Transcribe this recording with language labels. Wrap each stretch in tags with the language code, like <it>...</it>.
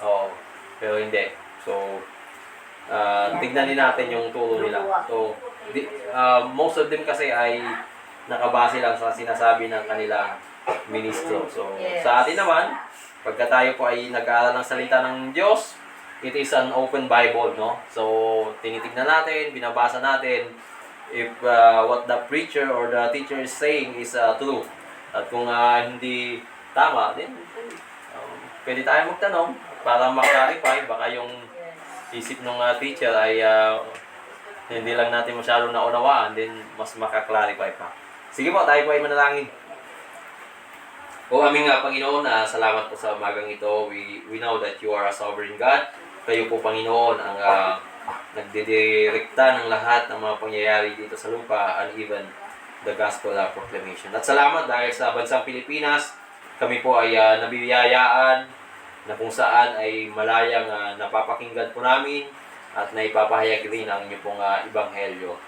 <tl>Oo. Pero hindi. So, tignan din natin yung turo nila. So, most of them kasi ay nakabase lang sa sinasabi ng kanilang ministro. So,</tl> <en>Yes.</en> <tl>sa atin naman, pagka tayo po ay nag-aaral ng salita ng Diyos,</tl> <en>it is an open Bible,</en> <tl>no?</tl> <en>So,</en> <tl>tinitignan natin, binabasa natin</tl> <en>if what the preacher or the teacher is saying is true.</en> <tl>At kung hindi tama, then pwede tayo magtanong para ma-clarify. Baka yung isip ng teacher ay hindi lang natin masyadong naunawaan, then mas maka-clarify pa. Sige po, tayo po ay manalangin. O aming Panginoon, salamat po sa umagang ito.</tl> <en>We know that you are a sovereign God.</en> <tl>Kayo po, Panginoon, ang nagdidirekta ng lahat ng mga pangyayari dito sa lupa</tl> <en>and even the gospel proclamation.</en> <tl>At salamat dahil sa bansang Pilipinas, kami po ay nabibiyayaan na kung saan ay malayang napapakinggan po namin at naipapahayag rin ang inyong pong ebanghelyo.</tl>